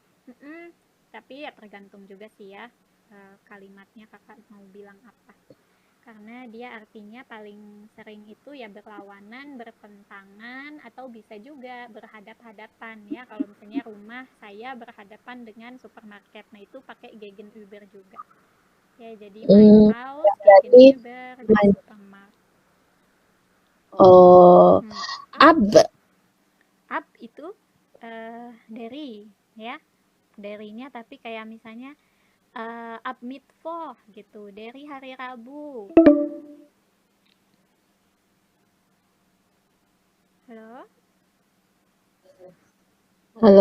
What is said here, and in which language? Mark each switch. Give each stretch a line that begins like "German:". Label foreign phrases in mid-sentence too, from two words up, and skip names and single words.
Indonesian: tapi ya tergantung juga sih ya kalimatnya kakak mau bilang apa. karena dia artinya paling sering itu ya berlawanan, bertentangan, atau bisa juga berhadap-hadapan ya. Kalau misalnya rumah saya berhadapan dengan supermarket, nah itu pakai Gegenüber juga. Ya, jadi
German: mein Haus,
Indonesian: Berarti Gegenüber, dan mein- Supermarkt. oh, ab. Ab itu dari ya, darinya tapi kayak misalnya
German: ab Mittwoch
Indonesian: gitu, dari hari Rabu. Halo? Halo?